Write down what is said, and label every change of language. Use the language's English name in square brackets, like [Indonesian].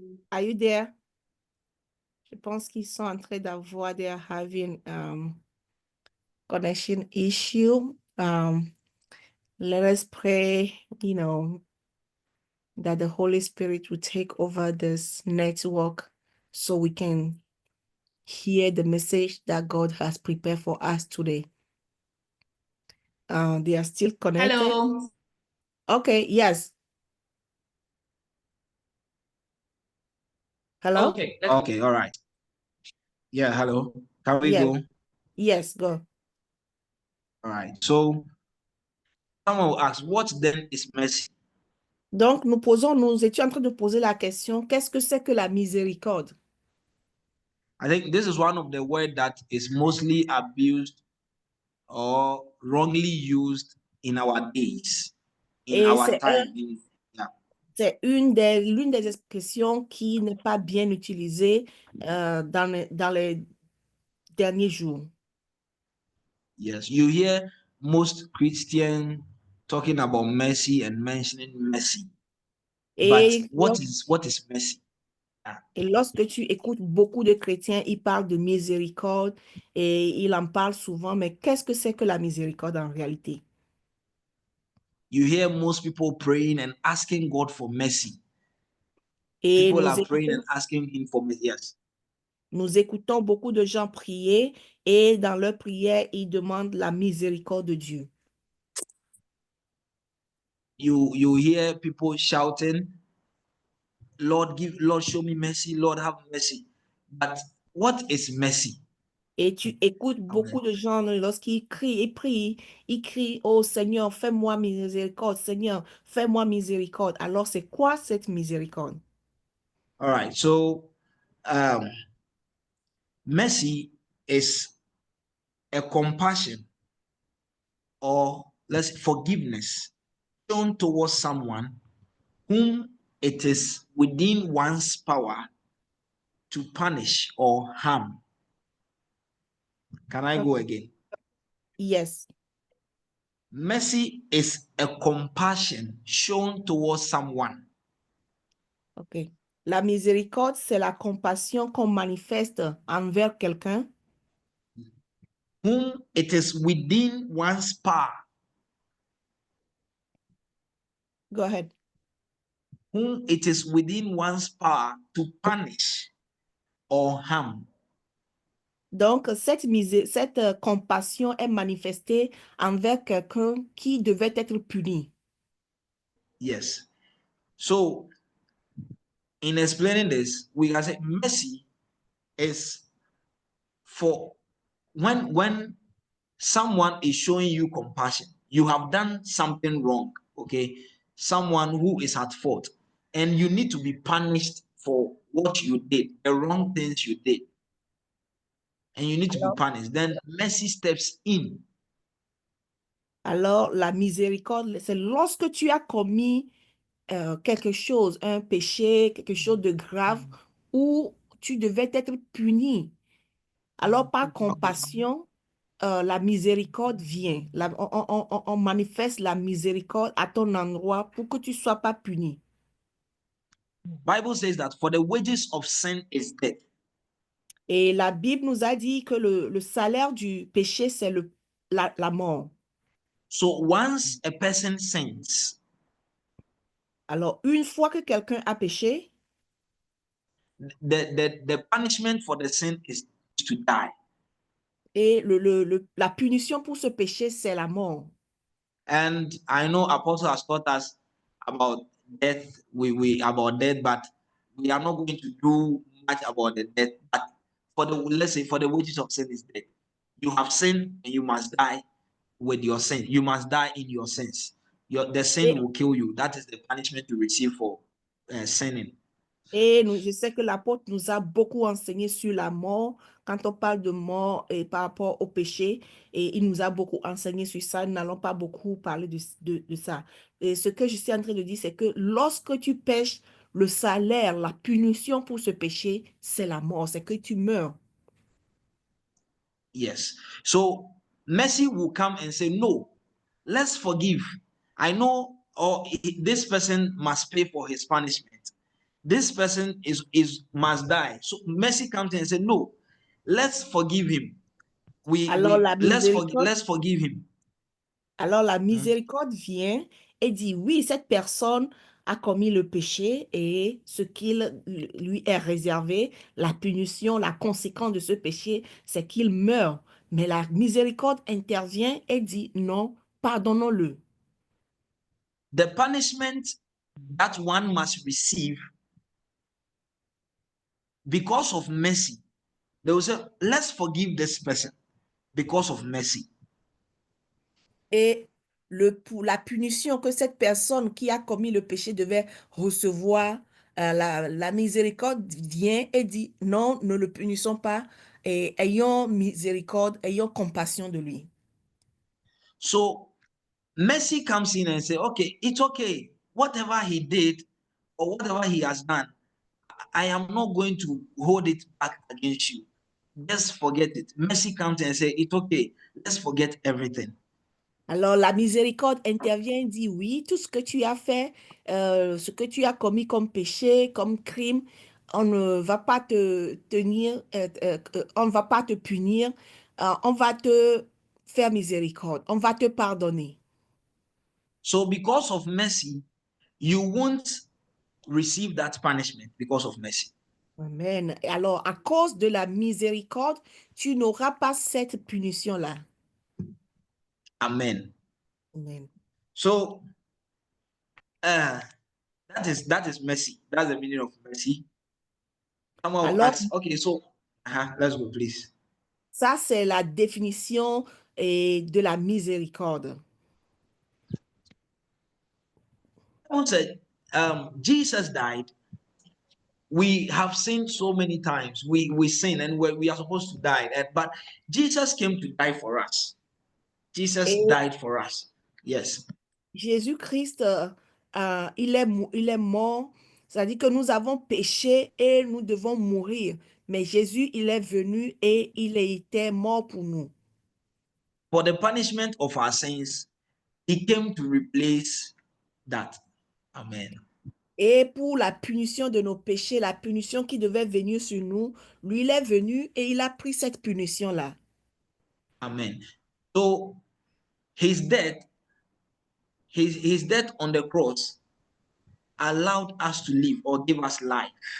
[English] Are you there? [French] Je pense qu'ils sont en train d'avoir, [English] they are having connection issue. Let us pray, that the Holy Spirit will take over this network so we can hear the message that God has prepared for us today. They are still connected. Hello. Okay, yes. Hello? Okay. Okay, all right. Yeah, hello. Can we go? Yes, go. All right. So someone will ask, what then is mercy? [French] Donc, nous étions en train de poser la question, qu'est-ce que c'est que la miséricorde? [English] I think this is one of the words that is mostly abused or wrongly used in our days, in [French] Et [English] our time. [French] c'est l'une des expressions qui n'est pas bien utilisée dans les derniers jours. [English] Yes, you hear most Christians talking about mercy and mentioning mercy. But [French] Et, [English] what is mercy? [French] et lorsque tu écoutes beaucoup de chrétiens, ils parlent de miséricorde et ils en parlent souvent, mais qu'est-ce que c'est que la miséricorde en réalité? [English] You hear most people praying and asking God for mercy. [French] Et [English] People are praying and asking Him for mercy. Yes. [French] nous écoutons beaucoup de gens prier et dans leur prière, ils demandent la miséricorde de Dieu. [English] You hear people shouting, Lord, show me mercy, Lord, have mercy. But what is mercy? [French] Et tu écoutes beaucoup de gens lorsqu'ils crient, ils crient, oh Seigneur, fais-moi miséricorde, Seigneur, fais-moi miséricorde. Alors, c'est quoi cette miséricorde? [English] All right, so mercy is a compassion or let's forgiveness shown towards someone whom it is within one's power to punish or harm. Can I go again? Yes. Mercy is a compassion shown towards someone. OK. [French] La miséricorde, c'est la compassion qu'on manifeste envers quelqu'un [English] whom it is within one's power. Go ahead. Whom it is within one's power to punish or harm. [French] Donc, cette compassion est manifestée envers quelqu'un qui devait être puni. [English] Yes. So, in explaining this, we can say mercy is for when someone is showing you compassion. You have done something wrong, okay? Someone who is at fault, and you need to be punished for what you did, the wrong things you did. And you need to be punished. Then mercy steps in. [French] Alors, la miséricorde, c'est lorsque tu as commis quelque chose, un péché, quelque chose de grave, où tu devais être puni. Alors, par compassion, la miséricorde vient. On manifeste la miséricorde à ton endroit pour que tu ne sois pas puni. [English] Bible says that for the wages of sin is death. [French] Et la Bible nous a dit que le salaire du péché, c'est la mort. [English] So once a person sins, [French] Alors, une fois que quelqu'un a péché, [English] the punishment for the sin is to die. [French] et la punition pour ce péché, c'est la mort. [English] And I know Apostle has taught us about death, about death, but we are not going to do much about the death. But let's say for the wages of sin is death. You have sinned and you must die with your sin. You must die in your sins. The sin will kill you. That is the punishment you receive for sinning. [French] Et je sais que l'apôtre nous a beaucoup enseigné sur la mort, quand on parle de mort et par rapport au péché, et il nous a beaucoup enseigné sur ça. Nous n'allons pas beaucoup parler de ça. Et ce que je suis en train de dire, c'est que lorsque tu pèches, le salaire, la punition pour ce péché, c'est la mort, c'est que tu meurs. [English] Yes. So mercy will come and say, no, let's forgive. I know this person must pay for his punishment. This person must die. So mercy comes and say, no, let's forgive him. Let's forgive him. [French] Alors la miséricorde vient et dit, oui, cette personne a commis le péché et ce qu'il lui est réservé, la punition, la conséquence de ce péché, c'est qu'il meurt. Mais la miséricorde intervient et dit, non, pardonnons-le. [English] The punishment that one must receive because of mercy, they will say, let's forgive this person because of mercy. [French] Et pour la punition que cette personne qui a commis le péché devait recevoir, la miséricorde vient et dit, non, ne le punissons pas, et ayons miséricorde, ayons compassion de lui. [English] So mercy comes in and say, okay, it's okay. Whatever he did or whatever he has done, I am not going to hold it back against you. Just forget it. Mercy comes and say, it's okay. Let's forget everything. [French] Alors, la miséricorde intervient et dit, oui, tout ce que tu as fait, ce que tu as commis comme péché, comme crime, on ne va pas te tenir, on ne va pas te punir, on va te faire miséricorde, on va te pardonner. [English] So because of mercy, you won't receive that punishment because of mercy. Amen. [French] Et alors, à cause de la miséricorde, tu n'auras pas cette punition-là. [English] Amen. Amen. So that is mercy. That's the meaning of mercy. Someone will [French] Alors, [English] ask, okay, so let's go, please. [French] ça, c'est la définition de la miséricorde. [English] Someone said, Jesus died. We have sinned so many times. We sin and we are supposed to die. But Jesus came to die for us. Jesus [French] Et [English] died for us. Yes. [French] Jésus-Christ, il est mort. C'est-à-dire que nous avons péché et nous devons mourir. Mais Jésus, il est venu et il était mort pour nous. [English] For the punishment of our sins, he came to replace that. Amen. [French] Et pour la punition de nos péchés, la punition qui devait venir sur nous, lui, il est venu et il a pris cette punition-là. [English] Amen. So his death, his death on the cross allowed us to live or give us life.